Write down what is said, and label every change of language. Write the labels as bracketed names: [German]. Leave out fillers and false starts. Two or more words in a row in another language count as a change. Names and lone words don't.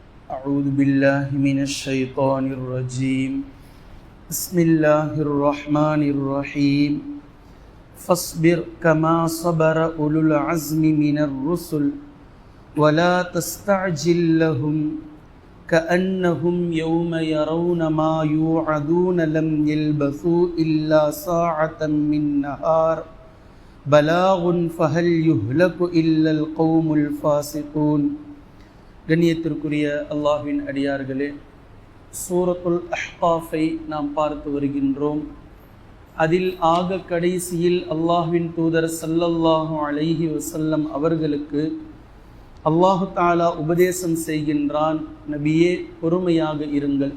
[Arabic] أعوذ بالله من الشيطان الرجيم بسم الله الرحمن الرحيم فاصبر كما صبر أولو العزم من الرسل ولا تستعجل لهم كأنهم يوم يرون ما يوعدون لم يلبثوا إلا ساعة من نهار بلاغ فهل يهلك إلا القوم الفاسقون. [Tamil] கண்ணியத்திற்குரிய அல்லாஹ்வின் அடியார்களே, சூரத்துல் அஹ்காஃபை நாம் பார்த்து வருகின்றோம். அதில் ஆக கடைசியில் அல்லாஹ்வின் தூதர் [Arabic] صلى الله عليه وسلم [Tamil] அவர்களுக்கு [Arabic] الله تعالى [Tamil] உபதேசம் செய்கின்றான், நபியே பொறுமையாக இருங்கள்.